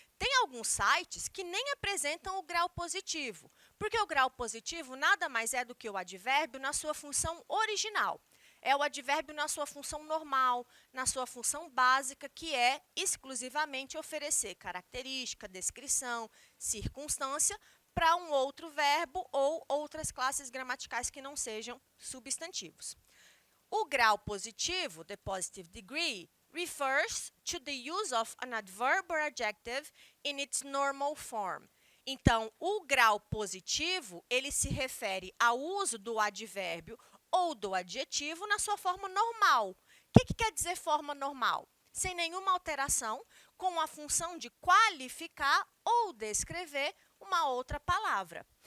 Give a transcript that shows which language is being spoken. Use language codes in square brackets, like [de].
[pt] Tem alguns sites que nem apresentam o grau positivo, porque o grau positivo nada mais é do que o advérbio na sua função original. É o advérbio na sua função normal, na sua função básica, que é exclusivamente oferecer característica, descrição, circunstância para um outro verbo ou outras classes gramaticais que não sejam substantivos. O grau positivo, [en] the positive degree, refers to the use of an adverb or adjective in its normal form. [pt] Então, o grau positivo, ele se refere ao uso do advérbio ou do adjetivo na sua forma normal. O que quer dizer forma normal? Sem nenhuma alteração, com a função de qualificar ou descrever uma outra palavra.